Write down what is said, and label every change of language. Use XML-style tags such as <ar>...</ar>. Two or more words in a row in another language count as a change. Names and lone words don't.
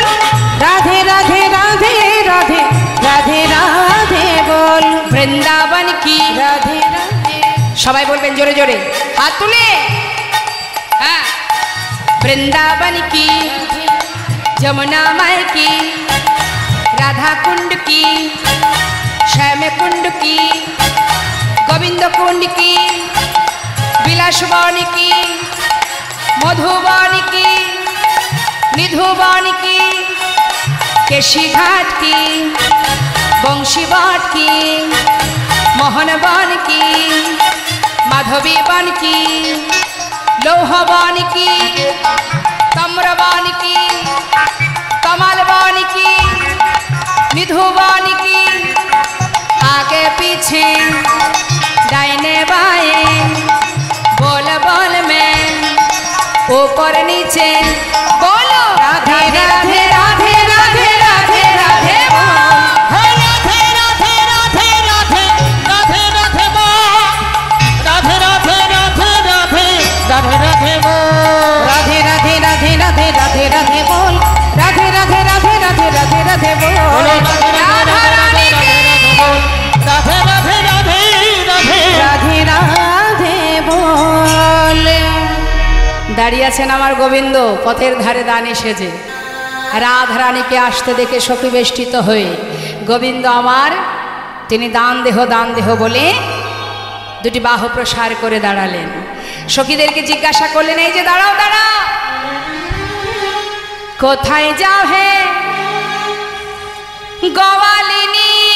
<bn>রাধে রাধে রাধে রাধে রাধে রাধে বল।</bn> <hi>वृंदावन की রাধে রাধে</hi> <bn>সবাই বলবেন জোরে জোরে হাত তুলে। হ্যাঁ,</bn> <hi>वृंदावन की यमुना माई की राधा कुंड की श्याम कुंड की गोविंद कुंड की विलासवन की मधुबन की निधुबन की केशी घाट की बंशीवाट की मोहनवन की माधवी वन की लोहवान की तम्रवान की कमलवान की निधुवान की आगे पीछे दाहिने बाएं बोल बोल में ओ ऊपर नीचे बोलो राधे राधे राधे राधे राधे राधे बोल। हे राधे राधे राधे राधे राधे राधे बोल। राधे राधे राधे राधे राधे राधे बोल। राधे राधे राधे राधे राधे राधे बोल। राधे राधे राधे राधे राधे राधे बोल। राधा रानी के राधे राधे राधे राधे राधे राधे बोल।</hi> <bn>দাঁড়িয়ে আছেন আমার গোবিন্দ পথের ধারে দানে সেজে, রাধা রানীকে আসতে দেখে সখী বেষ্টিত হয়ে গোবিন্দ আমার তিনি দান দেহ বলে দুটি বাহু প্রসার করে দাঁড়ালেন। সখীদেরকে জিজ্ঞাসা করলেন, এই যে দাঁড়াও দাঁড়াও, কোথায় যাও হে গোয়ালিনী?</bn>